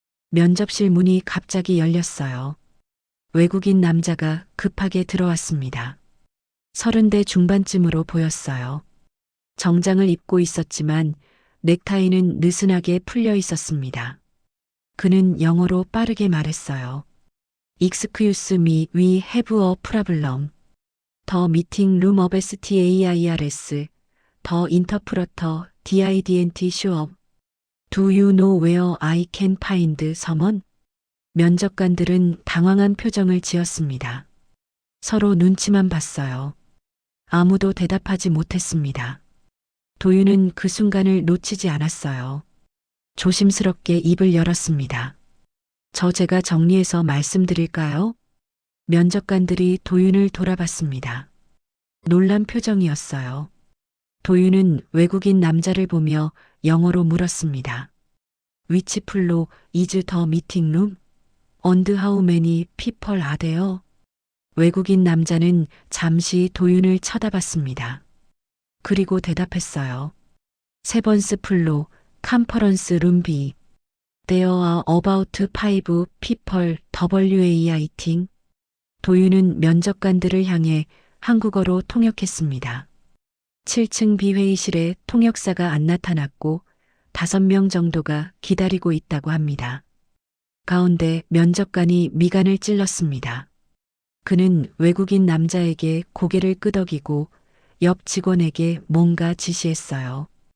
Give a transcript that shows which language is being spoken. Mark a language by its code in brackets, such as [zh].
[ko] 면접실 문이 갑자기 열렸어요. 외국인 남자가 급하게 들어왔습니다. 30대 중반쯤으로 보였어요. 정장을 입고 있었지만 넥타이는 느슨하게 풀려 있었습니다. 그는 영어로 빠르게 말했어요. [en] Excuse me, we have a problem. The meeting room of STAIRS. The interpreter didn't show up. Do you know where I can find someone? [ko] 면접관들은 당황한 표정을 지었습니다. 서로 눈치만 봤어요. 아무도 대답하지 못했습니다. 도윤은 그 순간을 놓치지 않았어요. 조심스럽게 입을 열었습니다. 제가 정리해서 말씀드릴까요? 면접관들이 도윤을 돌아봤습니다. 놀란 표정이었어요. 도윤은 외국인 남자를 보며 영어로 물었습니다. [en] Which floor is the meeting room? And how many people are there? [ko] 외국인 남자는 잠시 도윤을 쳐다봤습니다. 그리고 대답했어요. [en] 세번스 플로, 컨퍼런스 룸 B. There are about 5 people waiting. [ko] 도윤은 면접관들을 향해 한국어로 통역했습니다. 7층 비회의실에 통역사가 안 나타났고 5명 정도가 기다리고 있다고 합니다. 가운데 면접관이 미간을 찔렀습니다. 그는 외국인 남자에게 고개를 끄덕이고 옆 직원에게 뭔가 지시했어요.